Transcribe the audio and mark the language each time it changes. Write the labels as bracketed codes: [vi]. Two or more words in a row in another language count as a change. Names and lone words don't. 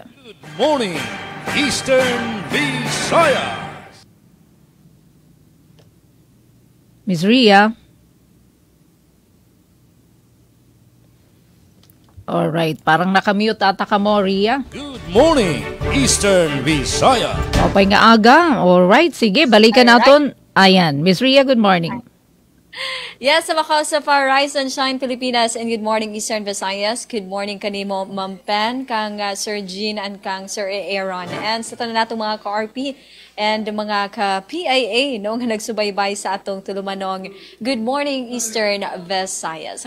[en] Good morning, Eastern Visayas. Miss Ria. [tl] Alright, parang nakamute ata ka mo, Ria. [en] Good morning, Eastern Visayas. [war] Okay nga aga. [en] Alright, [tl] sige, balikan natin. Ayan, Miss Ria, [en] good morning. Yes, [war] sa Makausa pa, [en] Rise and Shine Pilipinas, and good morning Eastern Visayas. Good morning [war] kanimo Ma'am Pen, kang Sir Jean, and kang Sir Aaron. And sa tanan natong mga ka-RP and mga ka-PIA no, nga nagsubaybay sa atong tulumanong Good Morning Eastern Visayas.